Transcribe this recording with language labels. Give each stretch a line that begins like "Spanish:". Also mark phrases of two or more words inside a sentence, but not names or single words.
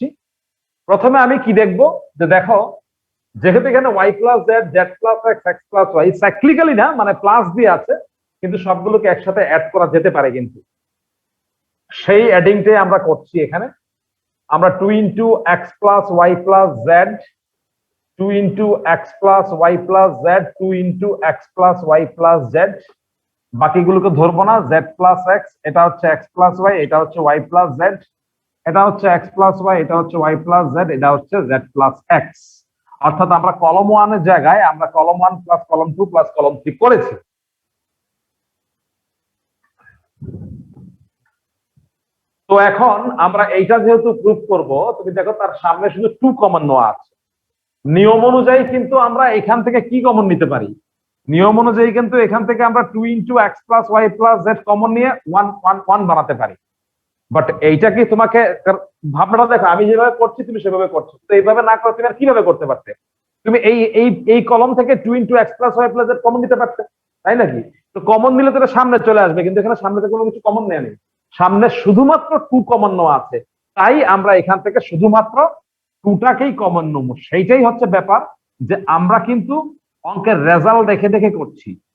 Bangla: প্রথমে আমি কি দেখবো, যে দেখো যেহেতু এখানে
English: y plus z, z plus x, x plus y cyclically
Bangla: না, মানে প্লাস দিয়ে আছে, কিন্তু সবগুলোকে একসাথে অ্যাড করা যেতে পারে, কিন্তু সেই অ্যাডিংটাই আমরা করছি এখানে।
English: আমরা 2 into x plus y plus z, 2 into x plus y plus z, 2 into x plus y plus z,
Bangla: বাকিগুলোকে ধরবো না।
English: z plus x,
Bangla: এটা হচ্ছে
English: x plus y,
Bangla: এটা হচ্ছে
English: y plus z,
Bangla: এটা হচ্ছে
English: x plus y,
Bangla: এটা হচ্ছে
English: y plus z,
Bangla: এটা হচ্ছে
English: z plus x।
Bangla: অর্থাৎ আমরা কলম 1 এর জায়গায় আমরা কলম 1 প্লাস কলম 2 প্লাস কলম 3 করেছি। তো এখন আমরা এইটা যেহেতু প্রুফ করব, তুমি দেখো তার সামনে শুধু 2 কমন নেওয়া আছে। নিয়ম অনুযায়ী কিন্তু আমরা এখান থেকে কি কমন নিতে পারি, নিয়ম অনুযায়ী কিন্তু এখান থেকে আমরা
English: 2 into x plus y plus z
Bangla: কমন নিয়ে 1 বানাতে পারি। বাট এইটা কি তোমাকে ভাবনাটা দেখো, আমি যেভাবে করছি তুমি সেভাবে করছো, তো এইভাবে না করে তুমি আর কিভাবে করতে পারতে? তুমি এই এই এই কলম থেকে
English: 2 into x plus y plus z
Bangla: কমন নিতে পারতে, তাই নাকি? তো কমন নিলে তো সামনে চলে আসবে, কিন্তু এখানে সামনে থেকে কোনো কিছু কমন নেওয়া নেই, সামনে শুধুমাত্র 2 কমন নেওয়া আছে। তাই আমরা এখান থেকে শুধুমাত্র 2টাকেই কমন নেব। সেইটাই হচ্ছে ব্যাপার, যে আমরা কিন্তু অঙ্কের রেজাল্ট দেখে দেখে করছি।